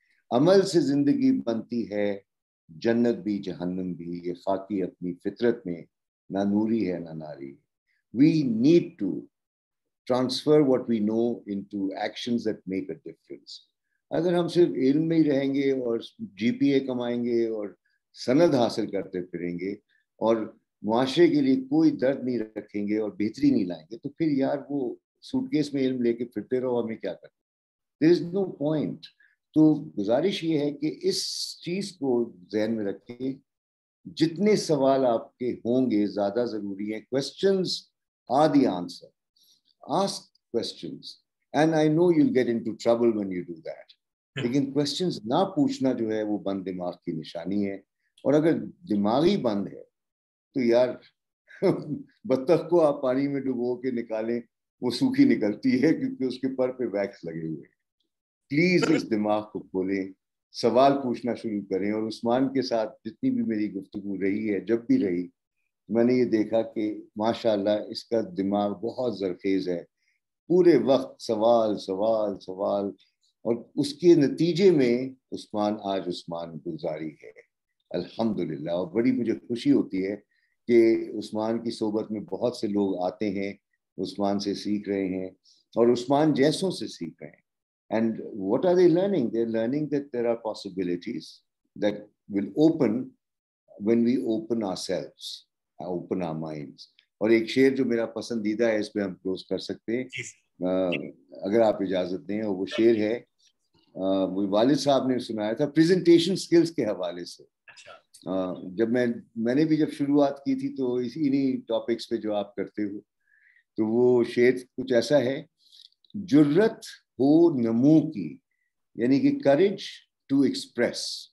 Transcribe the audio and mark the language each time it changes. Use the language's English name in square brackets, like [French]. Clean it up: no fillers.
[Urdu] عمل سے زندگی بنتی ہے, جنت بھی جہنم بھی, یہ خاکی اپنی فطرت میں نہ نوری ہے نہ ناری. [English] We need to transfer what we know into actions that make a difference. [Urdu] اگر ہم صرف علم میں ہی رہیں گے اور GPA کمائیں گے اور سند حاصل کرتے پھریں گے اور معاشرے کے لیے کوئی درد نہیں رکھیں گے اور بہتری نہیں لائیں گے, تو پھر یار وہ سوٹ کیس میں علم لے کے پھرتے رہو, ہمیں کیا کرنا. [English] There is no point. [Urdu] تو گزارش یہ ہے کہ اس چیز کو ذہن میں رکھیں, جتنے سوال آپ کے ہوں گے زیادہ ضروری ہیں. [English] Questions are the answer. Ask questions. And I know you'll get into trouble when you do that. [Urdu] لیکن questions نہ پوچھنا جو ہے وہ بند دماغ کی نشانی ہے. اور اگر دماغ ہی بند ہے تو یار بطخ کو آپ پانی میں ڈبو کے نکالیں وہ سوکھی نکلتی ہے کیونکہ اس کے پر پہ ویکس لگے ہوئے ہیں. پلیز اس دماغ کو کھولیں, سوال پوچھنا شروع کریں. اور عثمان کے ساتھ جتنی بھی میری گفتگو رہی ہے, جب بھی رہی, میں نے یہ دیکھا کہ ماشاءاللہ اس کا دماغ بہت زرخیز ہے. پورے وقت سوال سوال سوال, اور اس کے نتیجے میں عثمان آج عثمان گلزاری ہے الحمدللہ. اور بڑی مجھے خوشی ہوتی ہے کہ عثمان کی صحبت میں بہت سے لوگ آتے ہیں, عثمان سے سیکھ رہے ہیں اور عثمان جیسوں سے سیکھ رہے ہیں. [English] And what are they learning? They're learning that there are possibilities that will open when we open ourselves, open our minds. [Urdu] اور ایک شعر جو میرا پسندیدہ ہے, اس پہ ہم کلوز کر سکتے ہیں اگر آپ اجازت دیں. اور وہ شعر ہے, وہ والد صاحب نے سنایا تھا پریزنٹیشن سکلز کے حوالے سے. جب میں نے بھی جب شروعات کی تھی تو انہی ٹاپکس پہ جو آپ کرتے ہو, تو وہ شعر کچھ ایسا ہے, جرت ہو نمو کی, یعنی کہ کریج ٹو ایکسپریس.